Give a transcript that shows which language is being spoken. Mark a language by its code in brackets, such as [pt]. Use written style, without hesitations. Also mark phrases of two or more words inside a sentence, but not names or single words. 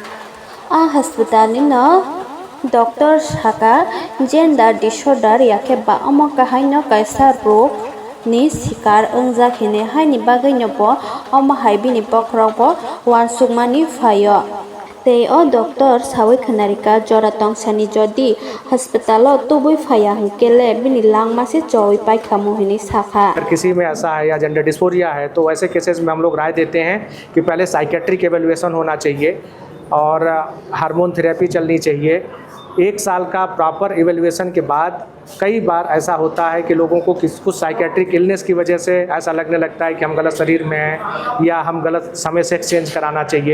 [trp] a hospital ni no doctor saka [en] gender disorder [trp] yake ba omo kahai no kaisa rog ni sikar ongjak hine haini bagai no bo omo hai bini bokrok bo wansukmani phaio tei o doctor sawi khanarika jora tongsani jodi hospital o tubui phaya hingkele bini langmasi choi paikha mohini sakha [hi] अगर किसी में ऐसा है या [en] gender dysphoria [hi] है तो ऐसे केसेस में हम लोग राय देते हैं कि पहले [en] psychiatric evaluation [hi] होना चाहिए और [en] hormone therapy [hi] चलनी चाहिए। 1 साल का [en] proper evaluation [hi] के बाद कई बार ऐसा होता है कि लोगों को कुछ [en] psychiatric illness [hi] की वजह से ऐसा लगने लगता है कि हम गलत शरीर में हैं या हम गलत समय से एक्सचेंज कराना चाहिए।